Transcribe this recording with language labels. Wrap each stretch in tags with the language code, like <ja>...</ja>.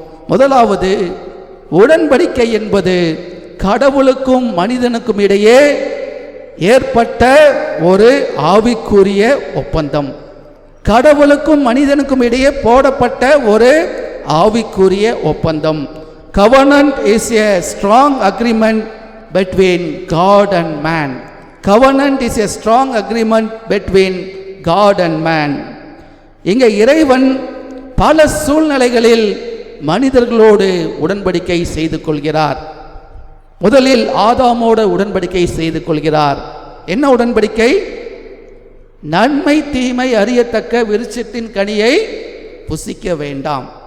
<ta>முதலாவது, உடன்படிக்கை என்பது கடவுளுக்கும் மனிதனுக்கும் இடையே ஏற்பட்ட ஒரு ஆவிக்குரிய ஒப்பந்தம். கடவுளுக்கும் மனிதனுக்கும் இடையே போடப்பட்ட ஒரு ஆவிக்குரிய ஒப்பந்தம்.</ta> <en>Covenant is a strong agreement between God and man. Covenant is a strong agreement between God and man.</en> <ta>இங்கே இறைவன் பல சூழ்நிலைகளில் மனிதர்களோடு உடன்படிக்கை செய்து கொள்கிறார். முதலில் ஆதாமோடு உடன்படிக்கை செய்து கொள்கிறார். என்ன உடன்படிக்கை? நன்மை தீமை அறியத்தக்க விருட்சத்தின் கனியை புசிக்க வேண்டாம்.</ta>